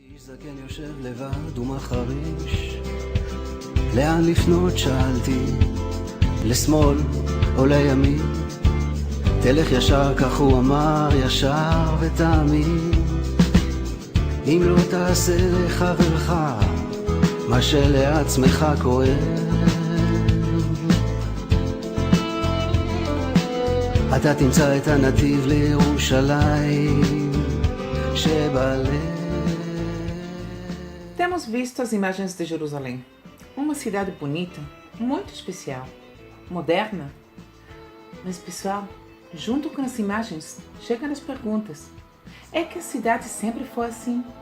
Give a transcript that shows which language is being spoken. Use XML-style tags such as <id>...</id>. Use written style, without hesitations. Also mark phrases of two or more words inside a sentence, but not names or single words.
<he>זקן יושב לבד ומחריש, לאן לפנות שאלתי, לשמאל או לימין, תלך ישר כך הוא אמר, ישר ותאמין, אם לא תעשה לחברך מה שלעצמך כואב, אתה תמצא את הנתיב לירושלים שבלב.</he> <pt>Temos visto as imagens de Jerusalém, uma cidade bonita, muito especial, moderna. Mas pessoal, junto com as imagens, chegam as perguntas. É que a cidade sempre foi assim?</pt>